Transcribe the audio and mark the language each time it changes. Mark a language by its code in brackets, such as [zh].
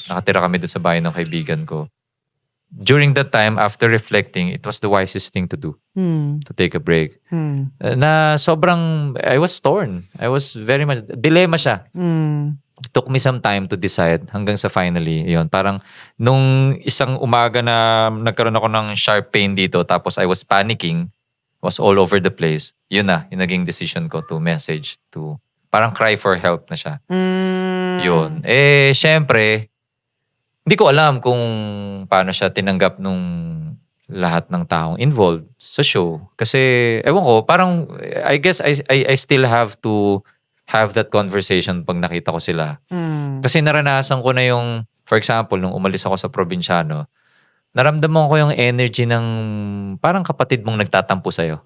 [tl] Nakatira kami doon sa bahay ng kaibigan ko. [en] During that time, after reflecting, it was the wisest thing to do, Mm. to take a break. Mm. [tl] Na sobrang, [en] I was torn. I was very much, [tl] dilemma siya. Mm. [en] It took me some time to decide [tl] hanggang sa finally, yun. Parang nung isang umaga na nagkaroon ako ng sharp pain dito, tapos [en] I was panicking, was all over the place. [tl] Yun na, yung naging decision ko to message, to parang cry for help na siya. Mm. Yun. Syempre, hindi ko alam kung paano siya tinanggap nung lahat ng taong involved sa show. Kasi, ewan ko, parang, [en] I guess I still have to have that conversation [tl] pag nakita ko sila. Mm. Kasi naranasan ko na yung, for example, nung umalis ako sa probinsyano, naramdaman ko yung energy ng parang kapatid mong nagtatampo sa'yo.